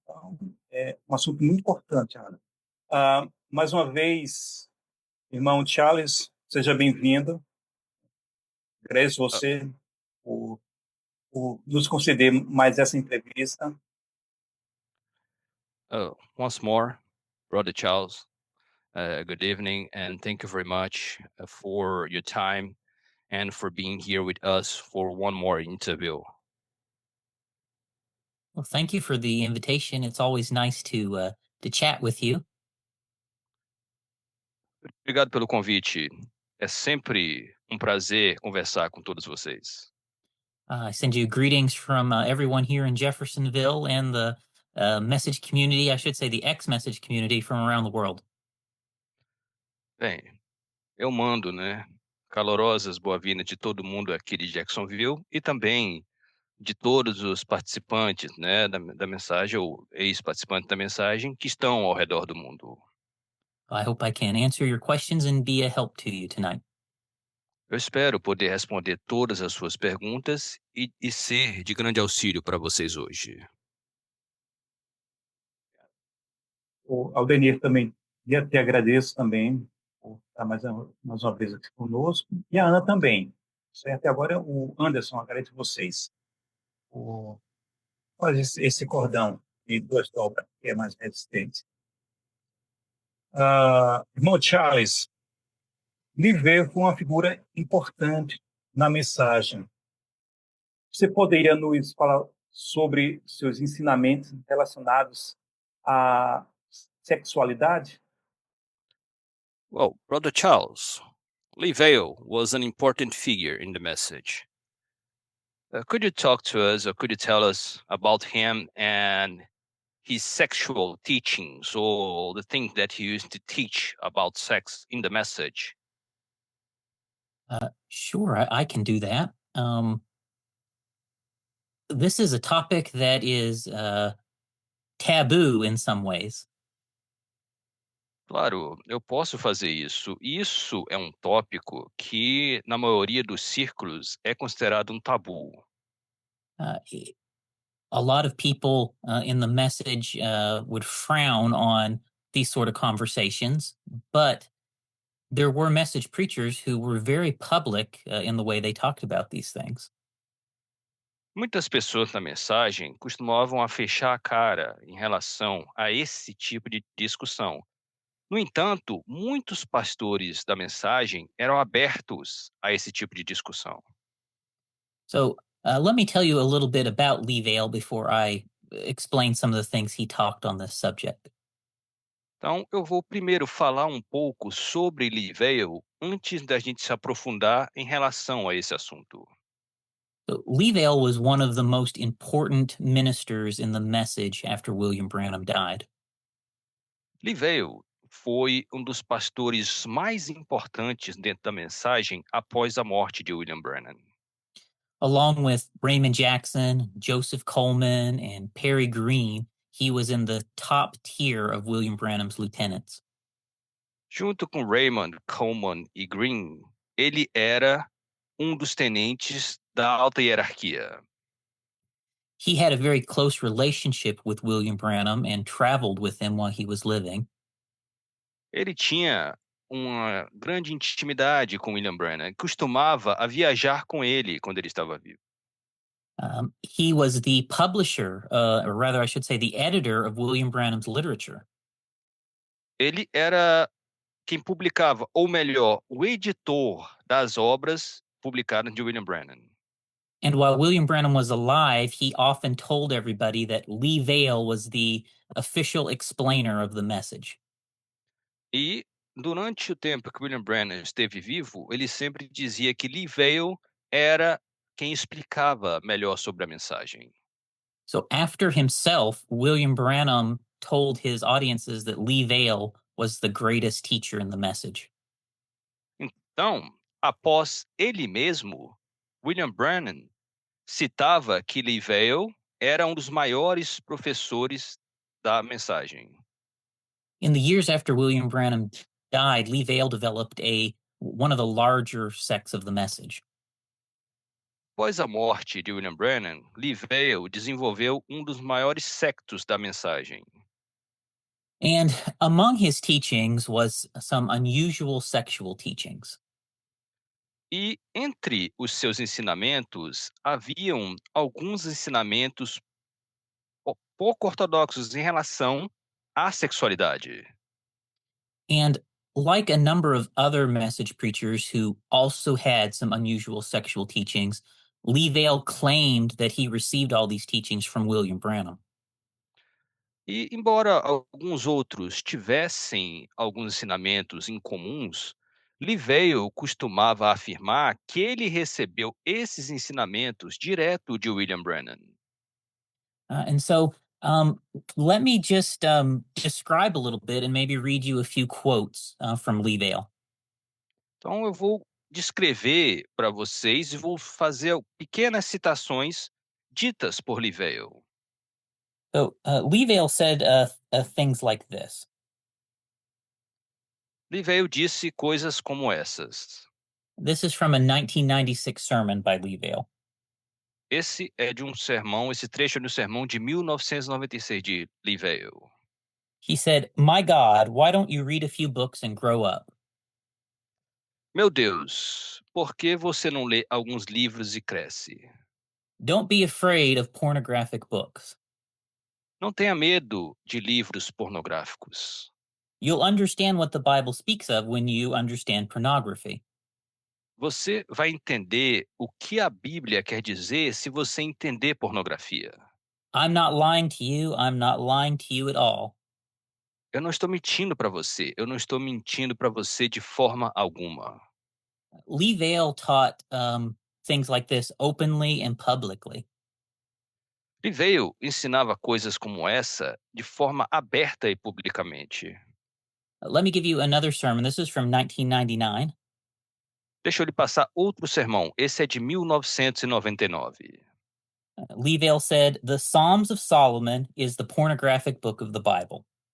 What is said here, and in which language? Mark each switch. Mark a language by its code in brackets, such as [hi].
[pt] Então, é um assunto muito importante, Ana. Mais uma vez, irmão Charles, seja bem-vindo. Agradeço você por nos conceder mais essa entrevista. [en] Once more, Brother Charles, good evening, and thank you very much for your time and for being here with us for one more interview. Well, thank you for the invitation. It's always nice to chat with you. [pt] Obrigado pelo convite. É sempre um prazer conversar com todos vocês. [en] I send you greetings from everyone here in Jeffersonville and the message community, I should say the X-message community from around the world. [pt] Bem, eu mando, calorosas boas-vindas de todo mundo aqui de Jacksonville e também de todos os participantes, da mensagem ou ex-participantes da mensagem que estão ao redor do mundo. [en] I hope I can answer your questions and be a help to you tonight. [pt] Eu espero poder responder todas as suas perguntas e ser de grande auxílio para vocês hoje. O Aldenir também, e te agradeço também por estar mais uma vez aqui conosco, e a Ana também. Certo? E agora o Anderson, agradeço vocês por fazer esse cordão de 2 dobras, que é mais resistente. Irmão Charles, Liveu foi uma figura importante na mensagem. Você poderia nos falar sobre seus ensinamentos relacionados à sexualidade? [en] Well, Brother Charles, Lee Vale was an important figure in the message. Could you talk to us or could you tell us about him and his sexual teachings or the things that he used to teach about sex in the message? Sure, I can do that. This is a topic that is taboo in some ways. [pt] Claro, eu posso fazer isso. Isso é um tópico que, na maioria dos círculos, é considerado um tabu. [en] Uh, a lot of people in the message would frown on these sort of conversations, but there were message preachers who were very public in the way they talked about these things. [pt] Muitas pessoas na mensagem costumavam a fechar a cara em relação a esse tipo de discussão. No entanto, muitos pastores da mensagem eram abertos a esse tipo de discussão. [en] So let me tell you a little bit about Lee Vale before I explain some of the things he talked on this subject. [pt] Então, eu vou primeiro falar um pouco sobre Lee Vale antes da gente se aprofundar em relação a esse assunto. [en] So, Lee Vale was one of the most important ministers in the message after William Branham died. [pt] Lee Vale foi um dos pastores mais importantes dentro da mensagem após a morte de William Branham. [en] Along with Raymond Jackson, Joseph Coleman, and Perry Green, he was in the top tier of William Branham's lieutenants. [pt] Junto com Raymond, Coleman e Green, ele era um dos tenentes da alta hierarquia. [en] He had a very close relationship with William Branham and traveled with him while he was living. [pt] Ele tinha uma grande intimidade com William Branham e costumava a viajar com ele quando ele estava vivo. [en] He was the publisher, or rather, I should say, the editor of William Branham's literature. [pt] Ele era quem publicava, ou melhor, o editor das obras publicadas de William Branham. [en] And while William Branham was alive, he often told everybody that Lee Vale was the official explainer of the message. [pt] E durante o tempo que William Branham esteve vivo, ele sempre dizia que Lee Vale era quem explicava melhor sobre a mensagem. [en] So after himself, William Branham told his audiences that Lee Vale was the greatest teacher in the message. [pt] Então, após ele mesmo, William Branham citava que Lee Vale era um dos maiores professores da mensagem. [en] In the years after William Branham died, Lee Vale developed one of the larger sects of the message. [pt] Após a morte de William Branham, Lee Vale desenvolveu um dos maiores sectos da mensagem. [en] And among his teachings was some unusual sexual teachings. [pt] E entre os seus ensinamentos, haviam alguns ensinamentos pouco ortodoxos em relação à sexualidade. [en] And like a number of other message preachers who also had some unusual sexual teachings, Lee Vale claimed that he received all these teachings from William Branham. [pt] E, embora alguns outros tivessem alguns ensinamentos incomuns, Lee Vale costumava afirmar que ele recebeu esses ensinamentos direto de William Branham. [en] And so let me just describe a little bit and maybe read you a few quotes from Lee Vale. [pt] Então eu vou descrever para vocês e vou fazer pequenas citações ditas por Lee Vale. [en] So Lee Vale said things like this. [pt] Lee Vale disse coisas como essas. [en] This is from a 1996 sermon by Lee Vale. [pt] Esse é de um sermão, esse trecho é do sermão de 1996 de Lee Vale. [en] He said, "My God, why don't you read a few books and grow up?" [pt] Meu Deus, por que você não lê alguns livros e cresce? [en] Don't be afraid of pornographic books. [pt] Não tenha medo de livros pornográficos. [en] You'll understand what the Bible speaks of when you understand pornography. [pt] Você vai entender o que a Bíblia quer dizer se você entender pornografia. [en] I'm not lying to you. I'm not lying to you at all. [pt] Eu não estou mentindo para você. Eu não estou mentindo para você de forma alguma. [en] Lee Vale taught things like this openly and publicly. [pt] Lee Vale ensinava coisas como essa de forma aberta e publicamente. [en] Let me give you another sermon. This is from 1999. [pt] Deixa eu lhe passar outro sermão. Esse é de 1999. [en] Lee Vale said, "The Psalms of Solomon is the pornographic book of the Bible."